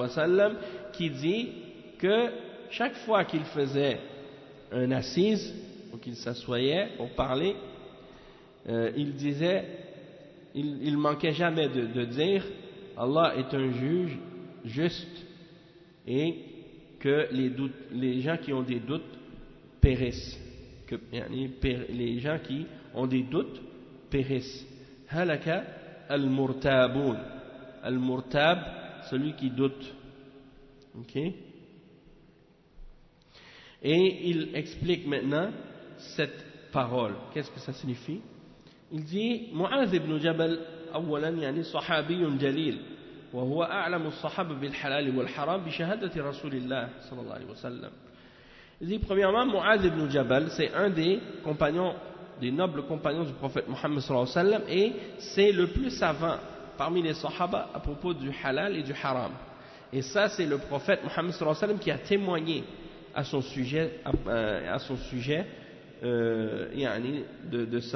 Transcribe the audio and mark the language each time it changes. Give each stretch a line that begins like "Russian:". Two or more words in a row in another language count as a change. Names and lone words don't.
Arabic: وسلم,
French: qui dit que chaque fois qu'il faisait une assise ou qu'il s'assoyait pour parler, il disait, il manquait jamais de dire Allah est un juge juste et que les gens qui ont des doutes périssent, que les gens qui ont des doutes périssent.
Arabic: هلك المرتابون، المرتاب,
French: celui qui doute. Ok? Et il explique maintenant cette parole. Qu'est-ce que ça signifie? Il dit
Arabic: Mu'adh ibn Jabal أولا صحابي جليل وهو أعلم الصحابة بالحلال والحرام بشهادة رسول الله صلى الله عليه وسلم.
French: Il dit premièrement Mu'adh ibn Jabal, c'est un des compagnons, des nobles compagnons du prophète Mohammed
Arabic: صلى الله عليه وسلم,
French: et c'est le plus savant parmi les sahaba à propos du halal et du haram. Et ça c'est le prophète Mohammed
Arabic: صلى الله عليه وسلم
French: qui a témoigné à son sujet de ça.